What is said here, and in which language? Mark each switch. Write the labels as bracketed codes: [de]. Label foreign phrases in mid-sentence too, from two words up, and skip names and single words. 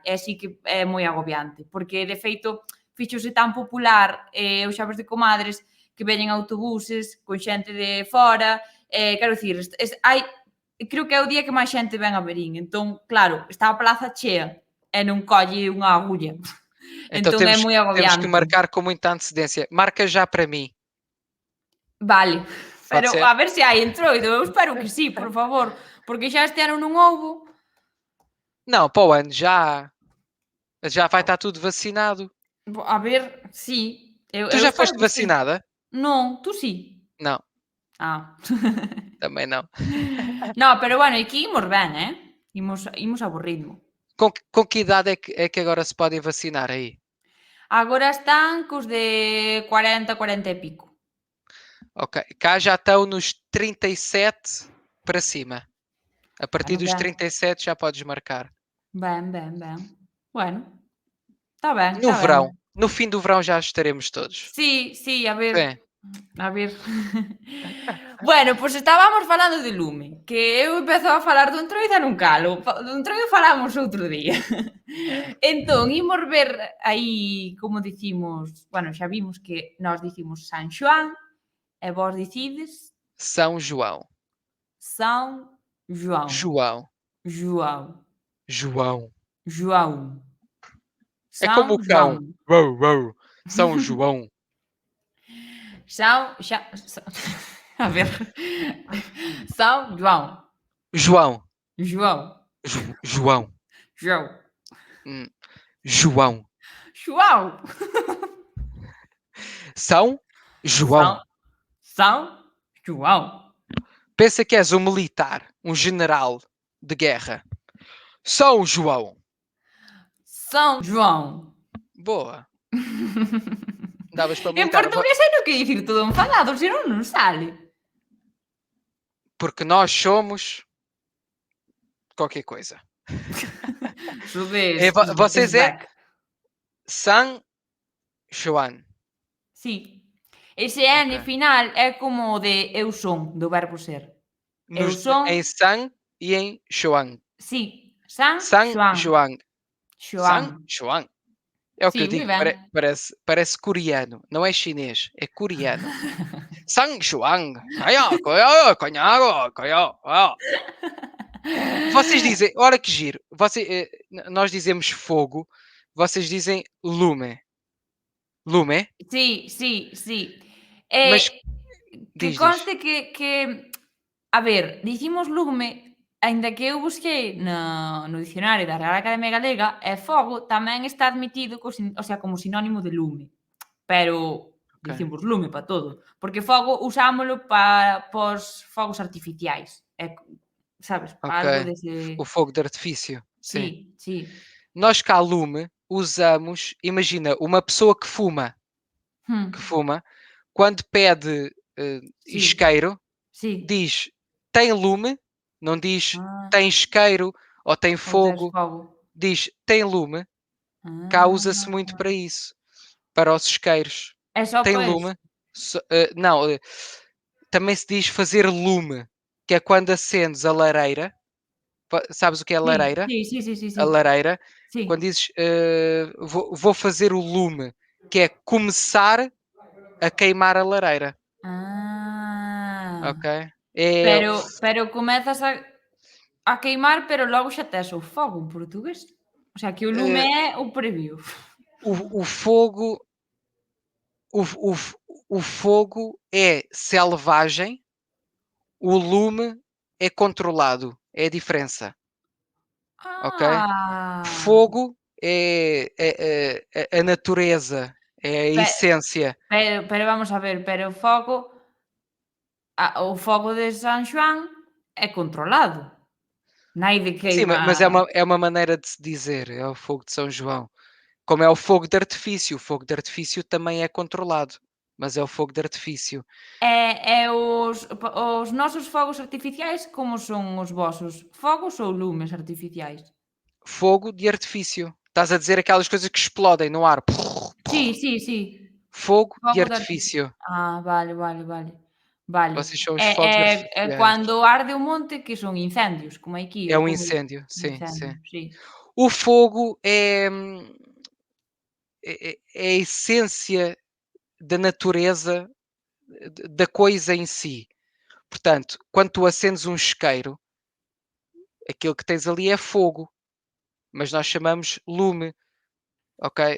[gl] E así que é moi agobiante, porque de feito fíxose tan popular o xoves de comadres que veñen autobuses con xente de fora, quero dicir, hai, creo que é o día que máis xente ven a Verín. Entón, claro, está a praza chea e non colle unha agulla. [pt] Então [gl] Entón é moi [pt] temos que [gl] agobiante. [pt] marcar com muita antecedência. Marca já para mim. [gl] Vale, [pt] Pode [gl] pero [pt] ser? [gl] a ver se hai entroido, eu espero que sí, por favor, porque xa este ano non houbo. [pt] Não, para o ano já. Já vai estar tudo vacinado. [gl] A ver, sí, [pt] Tu [gl] eu [pt] já [gl] espero [pt] foste [gl] que sí. [pt] vacinada? [gl] Non, tú sí? [pt] Não, Ah. também não. [gl] No, pero bueno, aquí imos ben, imos a bo ritmo. [pt] Com que idade é que agora se podem vacinar aí? [gl] Agora están cos de 40, 40 e pico. [pt] Ok. Cá já estão nos 37 para cima. A partir [gl] Bueno, [pt] dos [gl] ben, [pt] 37 já podes marcar. [gl] ben. Bueno, está ben, [pt] No [gl] está [pt] verão. [gl] ben. [pt] No fim do verão já estaremos todos. [gl] Sí, a ver. [pt] Sim. [gl] A ver. Bueno, pois estábamos falando de lume, que eu empezo a falar do entroido e non calo. Do entroido falamos outro día. Entón, imos ver aí como dicimos, bueno, xa vimos que nós dicimos San Xoán e vós dicides [pt] São João. São João. João. João. João. João. É como o São cão. João. Uou, uou. São João. São, a ver. São João. João. João. João. João. João. João. São João. São João. Pensa que és um militar, um general de guerra. São João. São João. Boa. Davas para [gl] En [pt] militar. [gl] portugués hai no que dicir todo enfadado, senón non sale. [pt] Porque nós somos qualquer coisa. Vocês é San João. [gl] Sí. Ese N [pt] Ok. [gl] final é como o de eu son, do verbo ser. Eu son, [pt] Em San e em João. [gl] sí, San San Xoán. [pt] João. San [gl] Xoán. [pt] João. É o que [gl] Sí, [pt] eu [gl] moi [pt] digo. [gl] ben. [pt] Parece coreano. Não é chinês. É coreano. San João. Vocês dizem, olha que giro. Nós dizemos fogo. Vocês dizem lume. Lume? [gl] Sí. Mas [pt] Que diz. [gl] conste que a ver, dicimos lume, aínda que eu busquei no dicionario da Real Academia Galega, e fogo tamén está admitido o sea, como sinónimo de lume. Pero [pt] Ok. [gl] dicimos lume para todo, porque fogo usámolo para pos fogos artificiais, sabes, para algo [pt] Ok. [gl] dese. [pt] O fogo de artifício. Sim. [gl] Sí. [pt] Nós cá lume usamos, imagina, uma pessoa que fuma, quando pede [gl] Sí, [pt] isqueiro, [gl] sí. [pt] diz tem lume, não diz [gl] Ah, [pt] tem isqueiro ou tem [gl] ou tes [pt] fogo, [gl] fogo. [pt] diz tem lume. Cá usa-se muito para isso, para os isqueiros. [gl] É só [pt] Tem [gl] para [pt] lume. [gl] eso. [pt] Não, também se diz fazer lume, que é quando acendes a lareira. Sabes o que é a lareira? A [gl] Sí. [pt] lareira. [gl] Sí. [pt] Quando dizes vou fazer o lume, que é começar a queimar a lareira, [gl] Ah. [pt] ok? É [gl] Pero comezas a queimar, pero logo xa tes o fogo en portugués. O sea, que o lume eh, é o previo. [pt] o fogo, o fogo é selvagem, o lume é controlado, é a diferença, ok? [gl] Ah. [pt] Fogo é a natureza, é a [gl] Pe [pt] essência. [gl] pero vamos a ver, pero o fogo de San Xoán é controlado. Naide [pt] Sim, [gl] queima. [pt] mas é uma maneira de se dizer, é o fogo de São João. Como é o fogo de artifício também é controlado, mas é o fogo de artifício. [gl] Os nosos fogos artificiais, como son os vosos? Fogos ou lumes artificiais? [pt] Fogo de artifício. Estás a dizer aquelas coisas que explodem no ar. [gl] Sí, sí, sí. [pt] Fogo de [gl] Fogo de artificio. [pt] artifício. [gl] Vale, vale, vale. Vale. [pt] Vocês são os [gl] É [pt] fogos [gl] é [pt] artificiais. [gl] cando arde o monte que son incendios, como aquí, [pt] É [gl] ou [pt] um [gl] como [pt] incêndio, sim, sim. [gl] incendio, sí. [pt] O fogo é a essência da natureza, da coisa em si. Portanto, quando tu acendes um isqueiro, aquilo que tens ali é fogo, mas nós chamamos lume, ok?